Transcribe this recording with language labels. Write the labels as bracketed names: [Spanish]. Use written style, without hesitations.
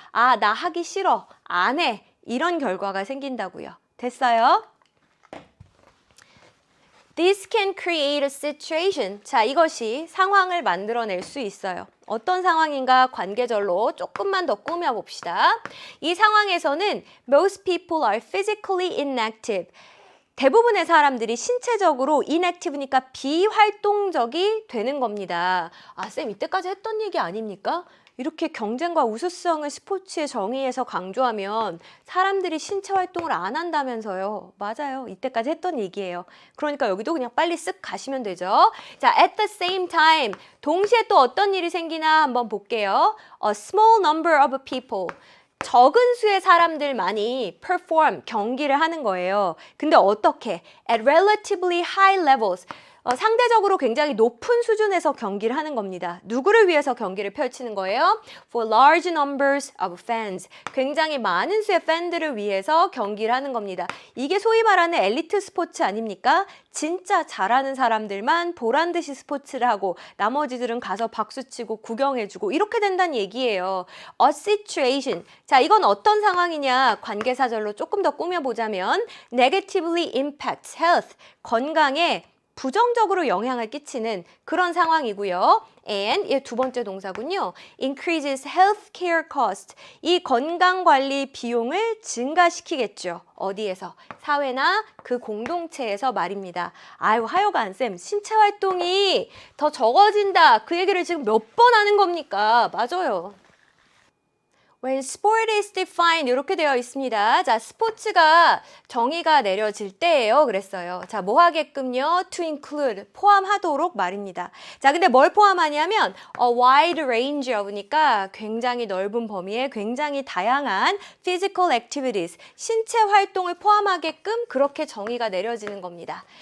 [Korean] 나 하기 싫어. 안 해. 이런 결과가 생긴다고요. 됐어요? [English] This can create a situation. [Korean] 자, 이것이 상황을 만들어낼 수 있어요. 어떤 상황인가 관계절로 조금만 더 꾸며봅시다. 이 상황에서는 [English] most people are physically inactive. [Korean] 대부분의 사람들이 신체적으로 inactive니까 비활동적이 되는 겁니다. 쌤 이때까지 했던 얘기 아닙니까? 이렇게 경쟁과 우수성을 스포츠의 정의에서 강조하면 사람들이 신체 활동을 안 한다면서요. 맞아요. 이때까지 했던 얘기예요. 그러니까 여기도 그냥 빨리 쓱 가시면 되죠. 자, [English] at the same time. [Korean] 동시에 또 어떤 일이 생기나 한번 볼게요. [English] A small number of people. [Korean] 적은 수의 사람들만이 perform, 경기를 하는 거예요. 근데 어떻게? [English] At relatively high levels. [Korean] 상대적으로 굉장히 높은 수준에서 경기를 하는 겁니다. 누구를 위해서 경기를 펼치는 거예요? [English] For large numbers of fans. [Korean] 굉장히 많은 수의 팬들을 위해서 경기를 하는 겁니다. 이게 소위 말하는 엘리트 스포츠 아닙니까? 진짜 잘하는 사람들만 보란 듯이 스포츠를 하고 나머지들은 가서 박수치고 구경해주고 이렇게 된다는 얘기예요. [English] A situation. [Korean] 자, 이건 어떤 상황이냐? 관계사절로 조금 더 꾸며보자면 [English] negatively impacts health. [Korean] 건강에 부정적으로 영향을 끼치는 그런 상황이고요. [English] And [Korean] 이 두 번째 동사군요. [English] increases healthcare cost. [Korean] 이 건강관리 비용을 증가시키겠죠. 어디에서? 사회나 그 공동체에서 말입니다. 아유, 하여간 쌤, 신체 활동이 더 적어진다. 그 얘기를 지금 몇 번 하는 겁니까? 맞아요. [English] When sport is defined [Korean] 이렇게 되어 있습니다. 자, 스포츠가 정의가 내려질 때예요. 그랬어요. 자, 뭐 하게끔요? [English] To include, [Korean] 포함하도록 말입니다. 자, 근데 뭘 포함하냐면 [English] a wide range of [Korean] 니까 굉장히 넓은 범위에 굉장히 다양한 [English] physical activities, [Korean] 신체 활동을 포함하게끔 그렇게 정의가 내려지는 겁니다.